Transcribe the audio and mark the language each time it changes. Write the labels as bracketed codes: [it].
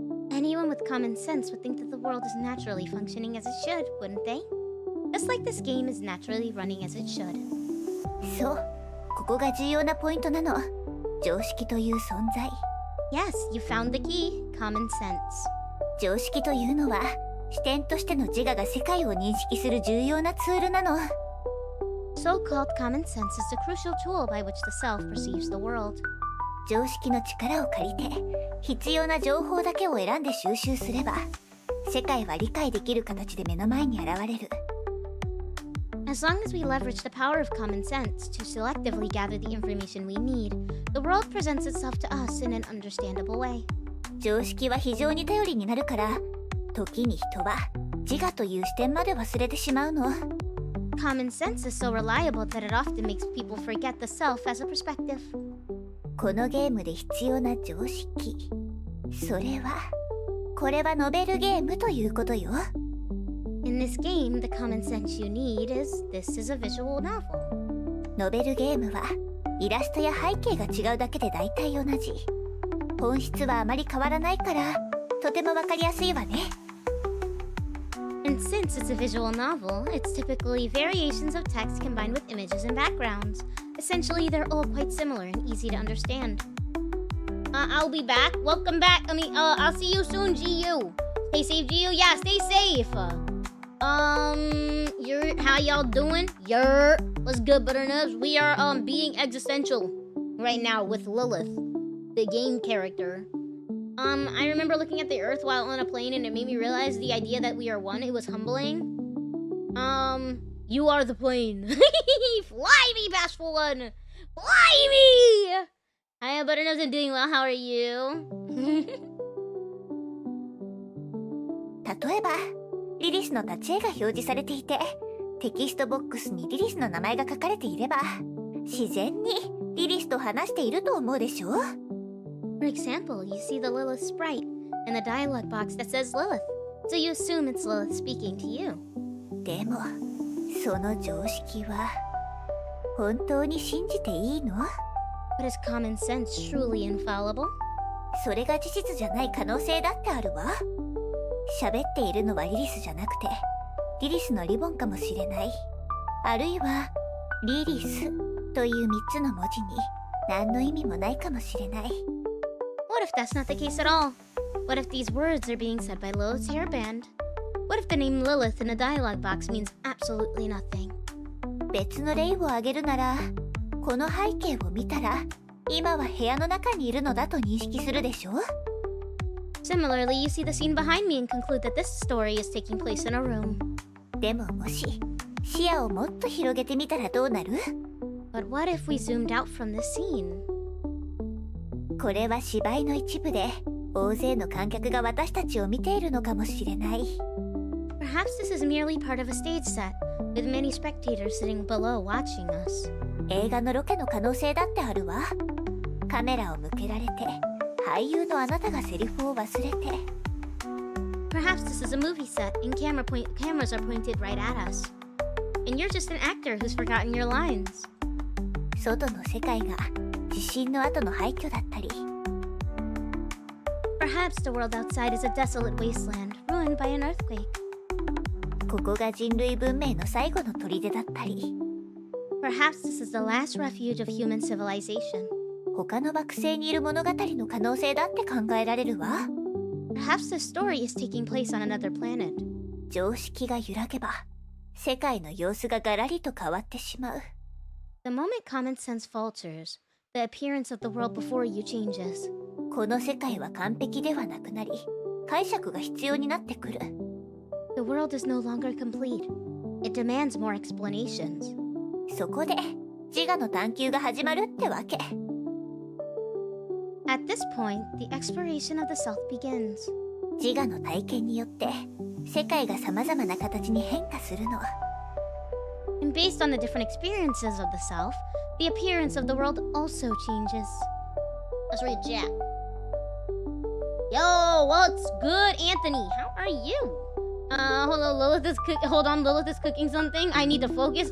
[en] Anyone with common sense would think that the world is naturally functioning as it should, wouldn't they? Just like this game is naturally running as it should. [ja] そう、ここが重要なポイントなの。常識という存在。 [en] Yes, you found the key. Common sense. [ja] 常識というのは、視点としての自我が世界を認識する重要なツールなの。 [en] So-called common sense is the crucial tool by which the self perceives the world. [ja] 常識の力を借りて、必要な情報だけを選んで収集すれば、世界は理解できる形で目の前に現れる。 [en] As long as we leverage the power of common sense to selectively gather the information we need, the world presents itself to us in an understandable way. [ja] 常識は非常に頼りになるから、時に人は自我という視点まで忘れてしまうの。 [en] Common sense is so reliable that it often makes people forget the self as a perspective. [ja] このゲームで必要な常識。それは、これはノベルゲームということよ。 [en] In this game, the common sense you need is this is a visual novel. [ja] ノベルゲームはイラストや背景が違うだけで大体同じ。本質はあまり変わらないから、とてもわかりやすいわね。 [en] And since it's a visual novel, it's typically variations of text combined with images and backgrounds. Essentially, they're all quite similar and easy to understand. I'll be back. Welcome back. I'll see you soon, GU. Stay safe, GU. Yeah, stay safe. How y'all doing? What's good, butternubs? We are being existential right now with Lilith, the game character. I remember looking at the Earth while on a plane, and it made me realize the idea that we are one. It was humbling. You are the plane. Fly me, bashful one. Fly me. Hi, butternubs. I'm doing well. How are you? [ja] 例えば、リリスの立ち絵が表示されていて、テキストボックスにリリスの名前が書かれていれば、自然にリリスと話していると思うでしょ？ [en] For example, you see the Lilith sprite and the dialogue box that says Lilith, so you assume it's Lilith speaking to you. [ja] でも、その常識は本当に信じていいの？ [en] But is common sense truly infallible? [ja] それが事実じゃない可能性だってあるわ。喋っているのはリリスじゃなくて、リリスのリボンかもしれない。あるいは、リリスという3つの文字に何の意味もないかもしれない。 [en] What if that's not the case at all? What if these words are being said by Lilith's hairband? What if the name Lilith in the dialogue box means absolutely nothing? [ja] 別の例を挙げるなら、この背景を見たら、今は部屋の中にいるのだと認識するでしょ？ [en] Similarly, you see the scene behind me and conclude that this story is taking place in a room. [ja] でももし、視野をもっと広げてみたらどうなる？ [en] But what if we zoomed out from the scene? [ja] これは芝居の一部で、大勢の観客が私たちを見ているのかもしれない。 [en] Perhaps this is merely part of a stage set, with many spectators sitting below watching us. [ja] 映画のロケの可能性だってあるわ。カメラを向けられて、俳優のあなたがセリフを忘れて。 [en] Perhaps this is a movie set, and cameras are pointed right at us. And you're just an actor who's forgotten your lines. [ja] 外の世界が地震の後の廃墟だったり。 [en] Perhaps the world outside is a desolate wasteland, ruined by an earthquake. [ja] ここが人類文明の最後の砦だったり。 [en] Perhaps this is the last refuge of human civilization. [ja] 他の惑星にいる物語の可能性だって考えられるわ。 [en] Perhaps the story is taking place on another planet. [ja] 常識が揺らげば、世界の様子がガラリと変わってしまう。 [en] The moment common sense falters, the appearance of the world before you changes. [ja] この世界は完璧ではなくなり、解釈が必要になってくる。 [en] The world is no longer complete. It demands more explanations. [ja] そこで自我の探求が始まるってわけ。 [en] At this point, the exploration of the self begins. [ja] 自我の体験によって世界がさまざまな形に変化するの。 [en] And based on the different experiences of the self, the appearance of the world also changes. Let's read chat. Yo, what's good, Anthony? How are you? Hold on, Lilith is cooking something. I need to focus.